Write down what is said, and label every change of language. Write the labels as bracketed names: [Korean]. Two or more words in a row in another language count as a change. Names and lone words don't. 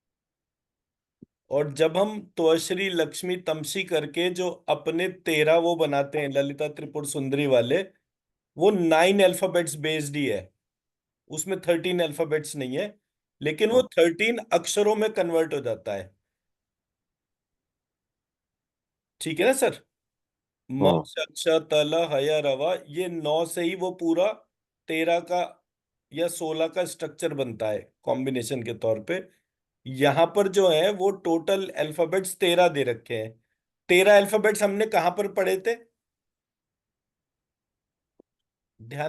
[Hindi] और जब हम त्वश्री लक्ष्मी तमसी करके जो अपने 13 वो बनाते हैं ललिता त्रिपुर सुंदरी वाले, वो 9 [English] alphabets based [Hindi] ही है। उसमें 13 अल्फाबेट्स नहीं है, लेकिन वो हम्म 13 अक्षरों में कन्वर्ट हो जाता है। ठीक है ना सर? म, हम्म श, क्ष, त, ल, ह, य, रवा, ये 9 से ही वो पूरा 13 का या 16 का स्ट्रक्चर बनता है कॉम्बिनेशन के तौर पे। यहां पर जो है वो [English] total alphabets [Hindi] 13 दे रखे हैं। 13 अल्फाबेट्स हमने कहां पर पढ़े थे? ध्यान है